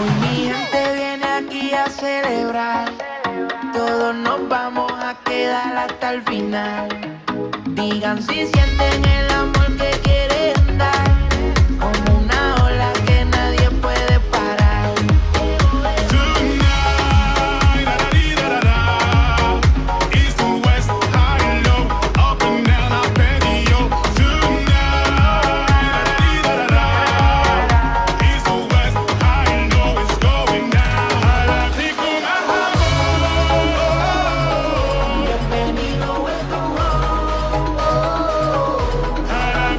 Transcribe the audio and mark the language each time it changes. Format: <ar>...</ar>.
<es>Hoy mi gente viene aquí a celebrar. Todos nos vamos a quedar hasta el final. Digan si sienten el amor que quieren dar. Como una ola que nadie puede parar.</es> <en>Tonight, da-da-dee-da-da-da. East to west, high and low, up and down our patio. Tonight, da-da-dee-da-da-da. East to west, high and low, it's going down.</en>